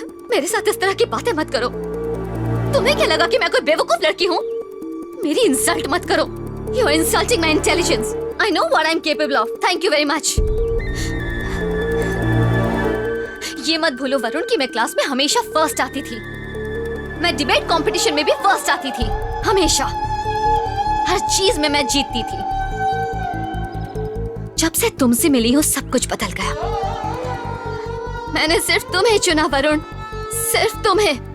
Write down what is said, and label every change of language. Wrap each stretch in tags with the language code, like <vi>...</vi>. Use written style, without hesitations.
<hi>मेरे साथ इस तरह की बातें मत करो। तुम्हें क्या लगा कि मैं कोई बेवकूफ लड़की हूँ? मेरी इंसल्ट मत करो।</hi> <en>You are insulting my intelligence. I know what I'm capable of. Thank you very much.</en> <hi>ये मत भूलो वरुण कि मैं क्लास में हमेशा फर्स्ट आती थी। मैं डिबेट कंपटीशन में भी फर्स्ट आती थी, हमेशा। हर चीज में मैं जीतती थी। जब से तुमसे मिली हूँ सब कुछ बदल गया। मैंने सिर्फ तुम्हें चुना वरुण, सिर्फ तुम्हें।</hi>